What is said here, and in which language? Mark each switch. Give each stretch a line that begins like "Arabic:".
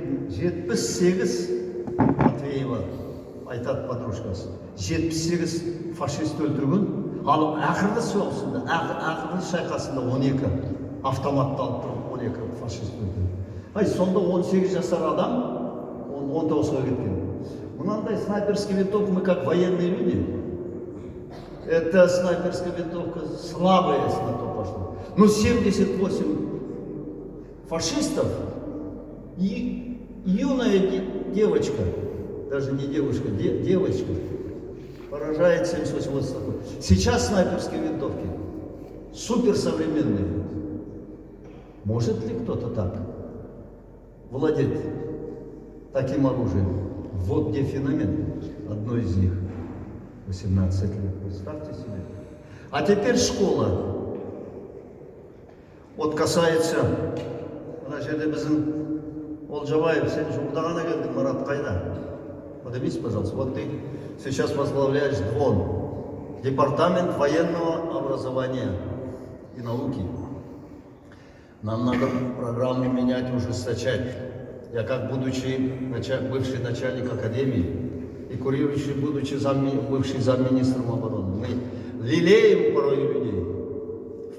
Kazakh: 78 Матвеева айтады подружкасы. 78 фашист өлтірген, ал ақырғы соғысында, ақырғы шайқасында 12 автоматты алып тұрып 12 фашист өлтірген. Сонда 18 жасар адам 19-ға кеткен. Мынандай
Russian: снайперский винтовка, мы как военные люди. Это снайперская винтовка слабая, если на то пошло. Но 78 фашистов и юная девочка, даже не девушка, девочка, поражает 78 вот такой. Сейчас снайперские винтовки суперсовременные. Может ли кто-то так владеть таким оружием? Вот где феномен, одно из них. 18 лет, представьте себе. А теперь школа. Вот касается,
Kazakh: мына жерде біздің Олжабаев, сен жуырда ғана келдің, Марат қайда?
Russian: Поднимись, пожалуйста. Вот ты сейчас возглавляешь ДВОН, Департамент военного образования и науки. Нам надо программы менять, ужесточать. Я как бывший начальник академии и курирующий, бывший замминистром обороны, мы лелеем порой людей.